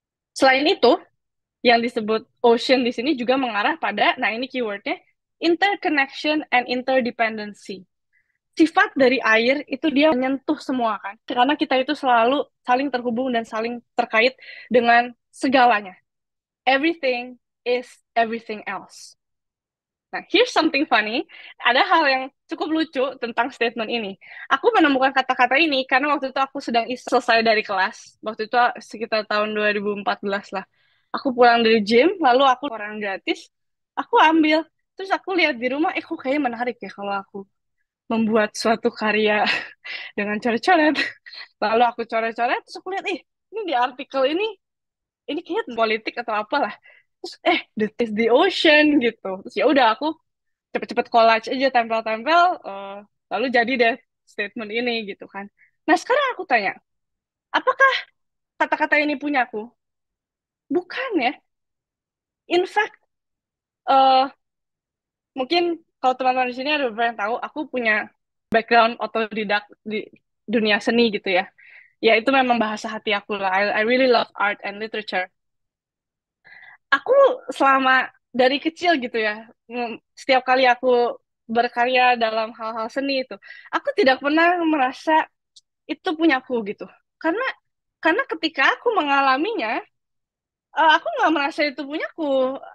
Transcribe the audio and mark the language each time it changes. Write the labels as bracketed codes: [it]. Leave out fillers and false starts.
[id] Selain itu, yang disebut ocean di sini juga mengarah pada, nah ini keywordnya, [en] interconnection and interdependency. [id] Sifat dari air itu dia menyentuh semua kan, karena kita itu selalu saling terhubung dan saling terkait dengan segalanya. [en] Everything is everything else. Nah, here's something funny. [id] Ada hal yang cukup lucu tentang statement ini. Aku menemukan kata-kata ini karena waktu itu aku sedang selesai dari kelas. Waktu itu sekitar tahun 2014 lah. Aku pulang dari gym, lalu aku orang gratis. Aku ambil. Terus aku lihat di rumah, kok kayaknya menarik ya kalau aku membuat suatu karya dengan coret-coret. Lalu aku coret-coret, terus aku lihat, ini di artikel ini kayaknya politik atau apalah. Terus, [en] this is the ocean [id] gitu. Terus ya udah aku cepet-cepet collage aja tempel-tempel lalu jadi deh statement ini gitu kan. Nah sekarang aku tanya, apakah kata-kata ini punyaku? Bukan ya. In fact, eh, mungkin kalau teman-teman di sini ada beberapa yang tahu, aku punya background otodidak di dunia seni gitu ya. Ya itu memang bahasa hati aku lah. [en] I really love art and literature. [id] Aku selama dari kecil gitu ya, setiap kali aku berkarya dalam hal-hal seni itu, aku tidak pernah merasa itu punyaku gitu. Karena karena ketika aku mengalaminya, aku nggak merasa itu punyaku.